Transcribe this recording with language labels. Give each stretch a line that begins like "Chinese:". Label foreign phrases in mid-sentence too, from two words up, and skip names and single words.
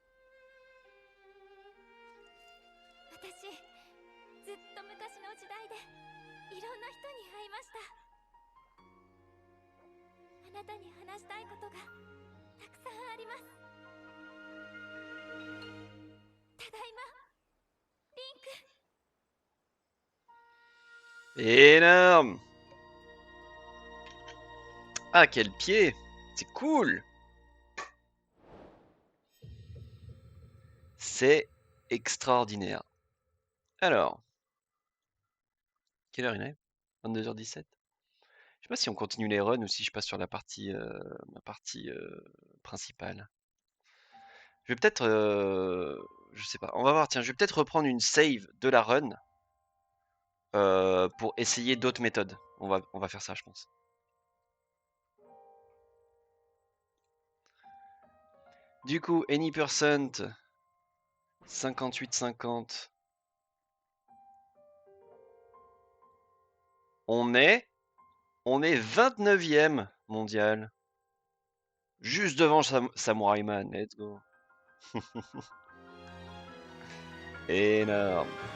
Japanese: 私、ずっと昔の時代でいろんな人に会いました。あなたに話したいことがたくさんあります。ただいま、リンク。
French: Énorme! Ah, quel pied! C'est cool! C'est extraordinaire. Alors, quelle heure il est? 22h17. Je sais pas si on continue les runs ou si je passe sur la partie principale. Je vais peut-être, je sais pas. On va voir. Tiens, je vais peut-être reprendre une save de la run pour essayer d'autres méthodes. On va faire ça, je pense. Du coup,
English: any percent 58-50.
French: On est 29e mondial. Juste devant Samurai Man.
English: Let's go.
French: Énorme.